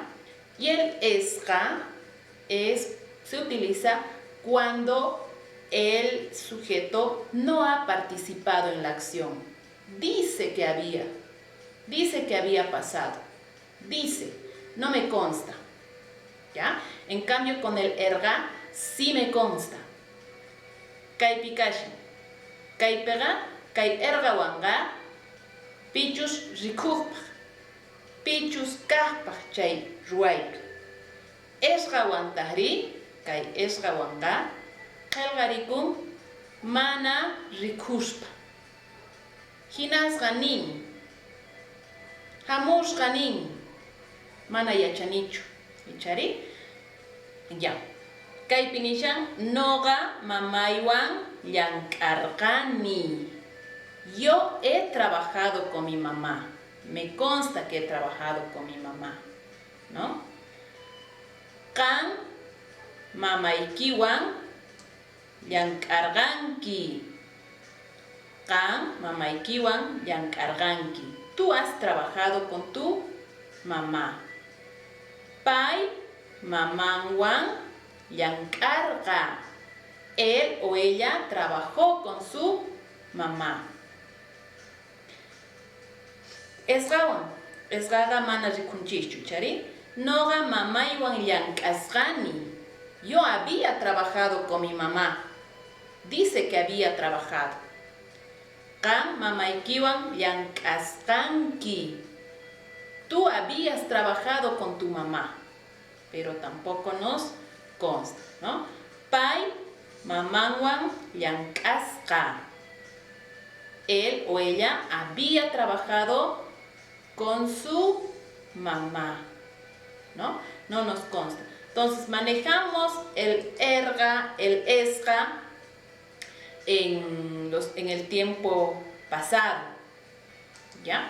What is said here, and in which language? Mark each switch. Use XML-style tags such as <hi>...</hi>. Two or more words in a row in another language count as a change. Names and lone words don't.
<es>Y el esga se utiliza cuando el sujeto no ha participado en la acción, dice que había pasado, dice, no me consta, ¿ya? En cambio con el erga sí me consta.</es> <qu>Kay pikashi, kay pega, kay erga wanga, pichus rikujpaj, pichus kahpaj chay ruaypi. Esga wantahri, kay esga wanga, qelqarikun mana rikushpa. Hinasqa nin, hamushqa nin, mana yachanichu. ¿Ichari? Ya. Kaypi nishan noqa mamaywan llank'arqani.</qu> <es>Yo he trabajado con mi mamá. me consta que he trabajado con mi mamá, ¿no?</es> <qu>Kan mamaykiwan llamk'arqanki. Kan mamaykiwan llamk'arqanki.</qu> <es>Tú has trabajado con tu mamá.</es> <qu>Pay mamanwan llamk'arqa.</qu> <es>Él o ella trabajó con su mamá.</es> <qu>Esgaga mana rikunchichu, chari. Noga mamaywan llamk'asqani.</qu> <es>Yo había trabajado con mi mamá. Dice que había trabajado.</es> <qu>Kan mamaykiwan llamk'asqanki.</qu> <es>Tú habías trabajado con tu mamá. Pero tampoco nos consta, ¿no?</es> <qu>Pay mamanwan llamk'asqa.</qu> <es>Él o ella había trabajado con su mamá, ¿no? No nos consta. Entonces manejamos el erga, el esga en el tiempo pasado, ¿ya?</es>